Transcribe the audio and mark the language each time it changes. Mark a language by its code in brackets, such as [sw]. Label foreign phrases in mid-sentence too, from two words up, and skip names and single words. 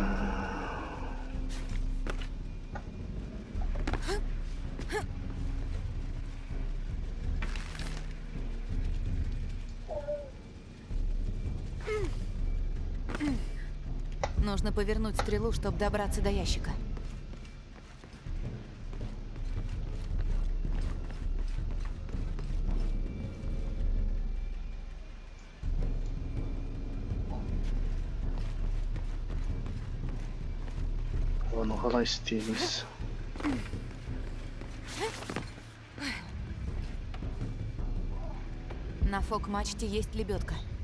[ru] Нужно повернуть стрелу, чтобы добраться до ящика. [kk] Оны қалай істейміз? [ru] На фок-мачте есть лебедка.